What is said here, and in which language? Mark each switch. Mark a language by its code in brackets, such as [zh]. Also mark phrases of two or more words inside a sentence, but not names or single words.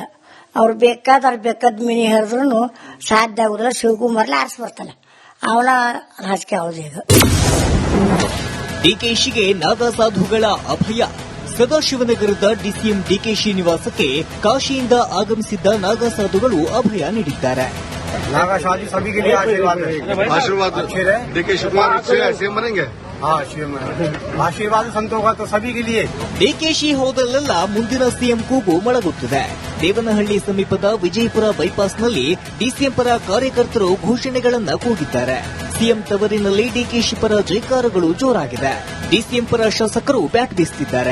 [kn] ಅವ್ರು ಬೇಕಾದ ಮಿನಿ ಹರಿದ್ರು ಸಾಧ್ಯ ಆಗುದಿಲ್ಲ. ಶಿವಕುಮಾರ್ಲೆ ಆರಿಸಿ ಬರ್ತಾನೆ. ಅವನ ರಾಜಕೀಯ ಹೌದು. ಈಗ ಡಿಕೆಶಿಗೆ ನಾಗಾ ಸಾಧುಗಳ ಅಭಯ. ಸದಾಶಿವನಗರದ ಡಿಸಿಎಂ ಡಿಕೆಶಿ ನಿವಾಸಕ್ಕೆ ಕಾಶಿಯಿಂದ ಆಗಮಿಸಿದ್ದ ನಾಗಾ ಸಾಧುಗಳು ಅಭಯ ನೀಡಿದ್ದಾರೆ. [hi] नागा शादी सभी के लिए आशीर्वाद देखिए शिवकुमार सीएम बनेंगे। हाँ आशीर्वाद संतों का तो सभी के लिए. [kn] ಡಿಕೆಶಿ ಹೋದಲ್ಲೆಲ್ಲ ಮುಂದಿನ ಸಿಎಂ ಕೂಗು ಮೊಳಗುತ್ತಿದೆ. ದೇವನಹಳ್ಳಿ ಸಮೀಪದ ವಿಜಯಪುರ ಬೈಪಾಸ್ನಲ್ಲಿ ಡಿಸಿಎಂ ಪರ ಕಾರ್ಯಕರ್ತರು ಘೋಷಣೆಗಳನ್ನು ಕೂಗಿದ್ದಾರೆ. ಸಿಎಂ ತವರಿನಲ್ಲಿ ಡಿಕೆಶಿ ಪರ ಜೈಕಾರಗಳು ಜೋರಾಗಿದೆ. ಡಿಸಿಎಂ ಪರ ಶಾಸಕರು ಬ್ಯಾಟ್ ಬೀಸುತ್ತಿದ್ದಾರೆ.